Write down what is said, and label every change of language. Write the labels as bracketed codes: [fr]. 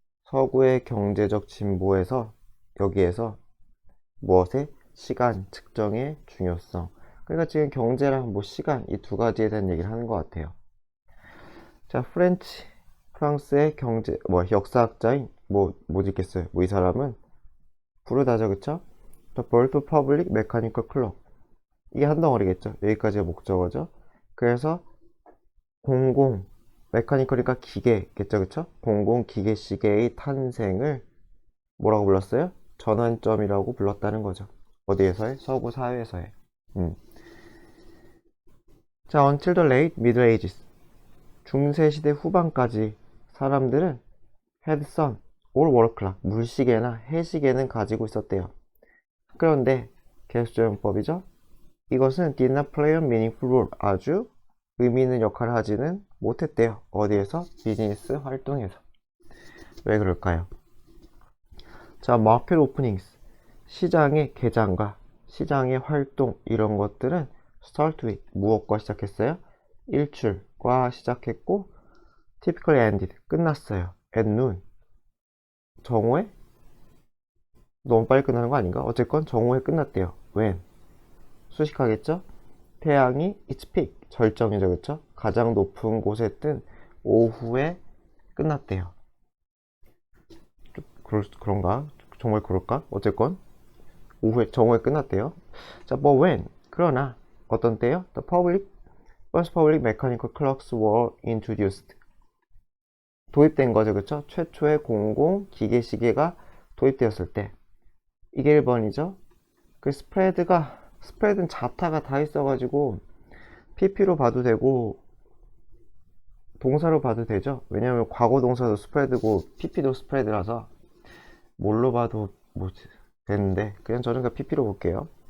[ko] 서구의 경제적 진보에서 여기에서 무엇의? 시간 측정의 중요성. 그러니까 지금 경제랑 뭐 시간 이 두 가지에 대한 얘기를 하는 것 같아요. 자, 프랑스의 경제 뭐 역사학자인 뭐 짓겠어요? 뭐 이 사람은 부르다죠, 그쵸? [en] The Birth of Public Mechanical Clock. [ko] 이게 한 덩어리겠죠. 여기까지가 목적어죠. 그래서 공공 메카니컬이니까 기계겠죠, 그쵸? 공공 기계 시계의 탄생을 뭐라고 불렀어요? 전환점이라고 불렀다는 거죠. 어디에서의? 서구 사회에서의. [en] 자, until the late Middle Ages, [ko] 중세 시대 후반까지 사람들은 [en] had sun or wall clock, [ko] 물시계나 해시계는 가지고 있었대요. 그런데 개수조용법이죠. 이것은 [en] did not play a meaningful role, [ko] 아주 의미 있는 역할을 하지는 못했대요. 어디에서? 비즈니스 활동에서. 왜 그럴까요? 자, 마켓 오프닝스, 시장의 개장과 시장의 활동 이런 것들은 [en] start with, [ko] 무엇과 시작했어요? 일출과 시작했고 [en] typically ended, [ko] 끝났어요. [en] at noon, [ko] 정오에? 너무 빨리 끝나는 거 아닌가? 어쨌건 정오에 끝났대요. when? 수식하겠죠? 태양이 [en] its peak, [ko] 절정이죠, 그쵸? 가장 높은 곳에 뜬 오후에 끝났대요. 그런가? 정말 그럴까? 어쨌건 정오에 끝났대요. 자, [en] but when? [ko] 그러나 어떤 때요? [en] The first public mechanical clocks were introduced. [ko] 도입된 거죠, 그쵸? 최초의 공공 기계시계가 도입되었을 때. 이게 1번이죠. 그 스프레드는 자타가 다 있어가지고 PP로 봐도 되고 동사로 봐도 되죠. 왜냐면 과거 동사도 스프레드고 PP도 스프레드라서 뭘로 봐도 뭐 되는데 그냥 저는 그냥 PP로 볼게요.